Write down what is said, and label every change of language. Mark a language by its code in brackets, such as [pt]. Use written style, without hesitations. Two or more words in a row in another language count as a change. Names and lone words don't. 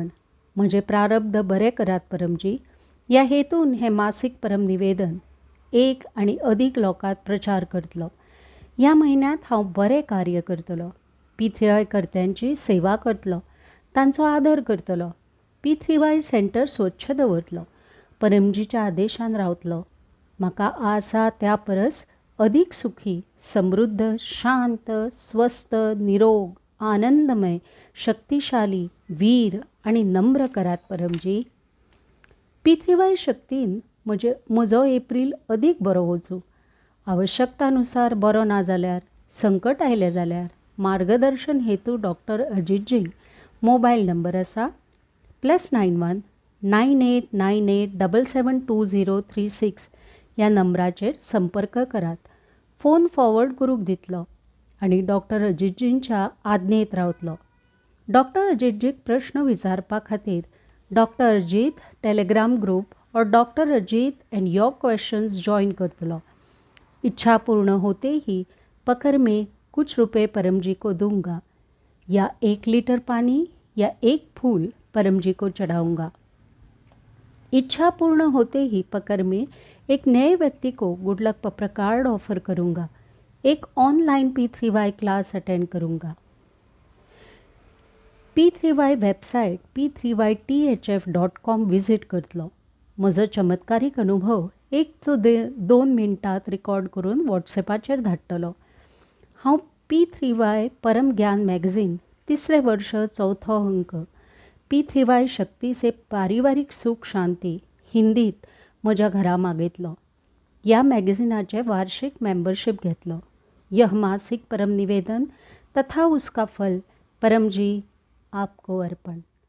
[kok] म्हजे प्रारब्ध बरे करात परमजी. ह्या हेतून हे मासीक परम निवेदन एक आनी अदीक लोकांत प्रचार करतलो. ह्या म्हयन्यांत हांव बरें कार्य करतलो. पी3वाय कर्त्यांची सेवा करतलो, तांचो आदर करतलो. पी3वाय सेंटर स्वच्छ दवरतलो. परमजीच्या आदेशान रावतलो. म्हाका आसा त्या परस अदीक सुखी, समृद्ध, शांत, स्वस्थ, निरोग, आनंदमय, शक्तिशाली, वीर आनी नम्र करात परमजी. पी3वाय शक्तीन म्हजो एप्रील अदीक बरो वचूं. आवश्यकतानुसार बरो ना जाल्यार, संकट आयलें जाल्यार मार्गदर्शन हेतू डॉक्टर अजितजी. मोबायल नंबर आसा +91 9898 772036 ह्या नंबराचेर संपर्क करात. फोन फॉरवर्ड करूंक दितलो आनी डॉक्टर अजितजींच्या आज्ञेत रावतलो. डॉक्टर अजितजीक प्रश्न विचारपा खातीर डॉक्टर अजित टेलिग्राम ग्रुप और डॉक्टर अजित एंड योर क्वेश्चंस जॉइन करतलो. [hi] इच्छा पूर्ण होते ही पकड़ में कुछ रुपए परमजी को दूंगा या 1 लीटर पानी या 1 फूल परमजी को चढ़ाऊंगा. इच्छा पूर्ण होते ही पकड़ में एक नए व्यक्ति को [en] good luck [hi] पप्र कार्ड ऑफर करूंगा. एक ऑनलाइन पी3वाय [en] class attend [hi] करूंगा. [kok] पी3वाय वेबसाइट p3ythf.com विजिट करतलो. म्हजो चमत्कारीक अनुभव 1 ते 2 मिनटांत रिकॉर्ड करून व्हॉट्सॅपाचेर धाडटलो. हांव पी3वाय परम ज्ञान मॅगझीन 3रे वर्ष 4थो अंक. पी3वाय शक्ती से पारिवारिक सुख शांती हिंदीत म्हज्या घरा मागयतलो. ह्या मॅगझिनाचे वार्षिक मेंबरशीप घेतलो. [hi] यह मासिक परम निवेदन तथा उसका फल परमजी आपको अर्पण.